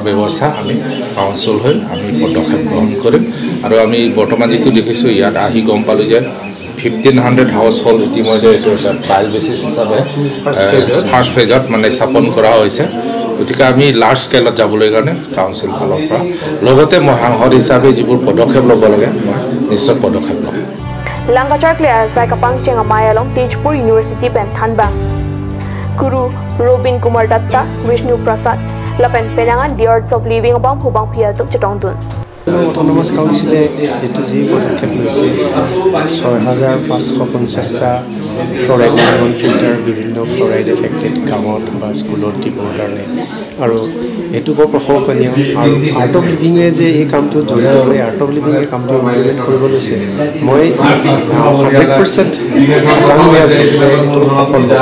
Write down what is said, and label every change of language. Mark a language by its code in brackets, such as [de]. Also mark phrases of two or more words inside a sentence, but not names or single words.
[as] ব্যৱস্থা আমি কাউন্সিল হৈ আমি পদক্ষেপ গ্ৰহণ কৰিম আৰু আমি বৰ্তমান যিটো দেখিছোঁ ইয়াত আহি গম পালোঁ যে 1500 [en] house hold [as] ইতিমধ্যে এইটো এটা [en] trial basis [as] হিচাপে [en] first phase [as] মানে স্থাপন কৰা হৈছে গতিকে আমি [en] large scale [as] যাবলৈ কাৰণে কাউন্সিল ফালৰ পৰা লগতে মই সাংসদ হিচাপে যিবোৰ পদক্ষেপ ল'ব লাগে মই নিশ্চয় পদক্ষেপ ল'ম [mjw] langkachar klia sai kapang chenga mayalong Tejpur University pen thanbang Guru Robin Kumar Datta Vishnu Prasad lapen penangan the Arts of Living abang phubang phia tuk chetong dun [as] অটোনমাস কাউন্সিলে যেটো যি পদক্ষেপ লৈছে 6550টা ফ্লৰাইড নিৰ্গমন ফিল্টাৰ বিভিন্ন [en] fluoride affected [as] কামত বা স্কুলত দিবৰ কাৰণে আৰু এইটো বৰ প্ৰশংসনীয় আৰু আৰ্ট অফ লিভিঙে যে এই কামটো জড়িত হৈ আৰ্ট অফ লিভিঙে কামটো ইমপ্লিমেণ্ট কৰিব লৈছে মই 100% খাটাং হৈ আছোঁ যে এইটো সফল